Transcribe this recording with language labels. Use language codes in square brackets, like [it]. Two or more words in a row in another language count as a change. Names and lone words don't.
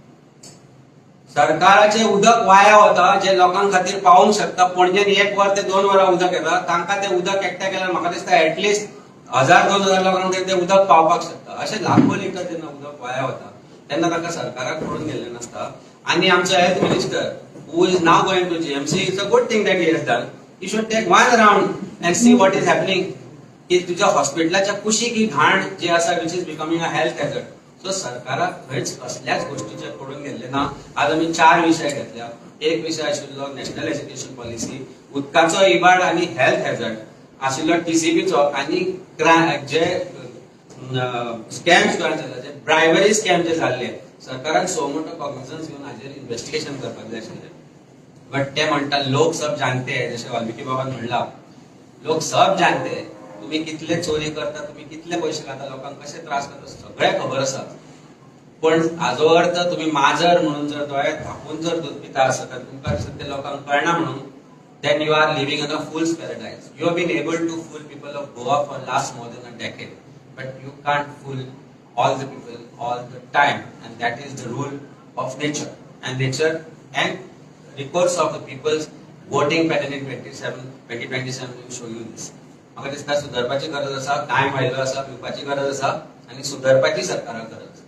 [kok] सरकाराचें उदक वाया वता जे लोकां खातीर पावूंक शकता. पणजेन 1 वर ते 2 वरां उदक येता तांकां ते उदक एकट्या केल्यार म्हाका दिसता एटलिस्ट 1000-2000 लोकांक ते उदक पावपाक शकता. अशें लाखो लिटर जेन्ना उदक वाया वता तेन्ना ताका सरकाराक पडून गेल्लें नासता. आनी आमचो [en] health minister who is now going to GMC it's a good thing that he has done. you should take one round and see what is happening. [kok] की तुज्या हॉस्पिटलाच्या कुशीक ही घाण जी आसा [en] which is becoming a health hazard. [kok] सो सरकाराक खंयच कसल्याच गोष्टीचेर पडून गेल्लें ना. आज आमी 4 विशय घेतल्या. एक विशय आशिल्लो नॅशनल एज्युकेशन पॉलिसी, उदकाचो इबाड आनी [en] health hazard [kok] आशिल्लो TCBचो आनी जे स्कॅम्स जे [en] bribery scam [kok] जे जाल्ले सरकारान सो मोठो कॉग्निझन्स घेवन हाजेर इन्व्हेस्टिगेशन करपाक जाय आशिल्लें. बट ते म्हणटा [hi] लोक सब जानते हैं. [kok] जशें वाल्मिकी बाबान म्हणला [hi] लोक सब जानते हैं. [kok] तुम्ही कितले चोरी करता, तुम्ही कितले पयशे खाता, लोकांक कशे त्रास करता सगळें खबर आसा. पण हाजो अर्थ तुम्ही माजर म्हणून जर दोळे धापून जर दूध पिता आसत तुमकां ते लोकांक कळना म्हणून [en] then you are living in a fool's paradise. You have been able to fool people of Goa for last more than a decade, but you can't fool all the people all the time, and that is the rule of nature. And nature and recourse of the people's voting pattern in 2027 will show you this. [kok] म्हाका दिसता सुदारपाची गरज आसा. टायम आयलो आसा, पिवपाची गरज आसा आनी सुदारपाची सरकाराक गरज आसा.